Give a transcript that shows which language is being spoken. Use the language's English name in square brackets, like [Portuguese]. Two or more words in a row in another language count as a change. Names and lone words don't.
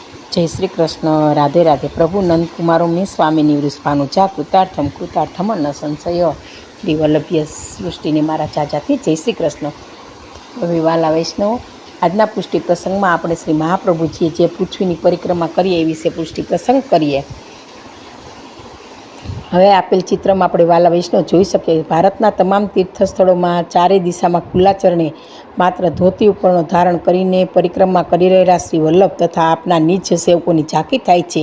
[Hindi] जय श्री कृष्ण। राधे राधे। [Sanskrit] प्रभु नंद कुमारो में स्वामी वृषभानुजा कृतार्थम कृतार्थम न संशय। [Gujarati] શ્રી વલ્લભીય સૃષ્ટિ ને મારા ચાચાથી જય શ્રી કૃષ્ણ। હવે વાલા વૈષ્ણવ, આજના પુષ્ટિ પ્રસંગમાં આપણે શ્રી મહાપ્રભુજીએ જે પૃથ્વીની પરિક્રમા કરી એ વિશે પુષ્ટિ પ્રસંગ કરીએ। હવે આપેલ ચિત્રમાં આપણે વાલા વૈષ્ણવ જોઈ શકીએ, ભારતના તમામ તીર્થસ્થળોમાં ચારે દિશામાં ખુલ્લા ચરણે માત્ર ધોતી ઉપરનો ધારણ કરીને પરિક્રમા કરી રહેલા શ્રી વલ્લભ તથા આપના નિજ સેવકોની ઝાંખી થાય છે।